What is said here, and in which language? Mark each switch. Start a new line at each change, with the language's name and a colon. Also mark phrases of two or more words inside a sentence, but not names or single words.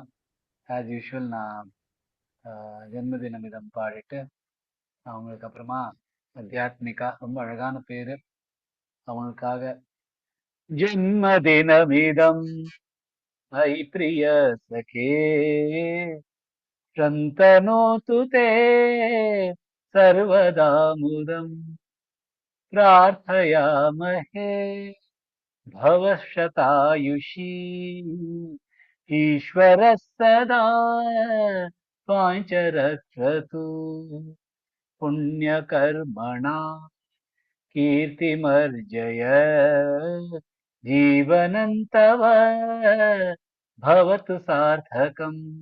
English: As usual
Tamil: நான் ஜென்மதினமிதம் பாடிட்டு அவங்களுக்கு அப்புறமா அத்தியாத்மிகா, ரொம்ப அழகான பேரு, அவங்களுக்காக ஜென்மதினமிதம்
Sanskrit: अयि प्रिय सखे शन्तनोतु ते सर्वदा मुदम् प्रार्थयामहे भवः शतायुषी ईश्वरः सदा त्वां च रक्षतु पुण्यकर्मणा कीर्तिमर्जय जीवनं तव भवतु सार्थकम्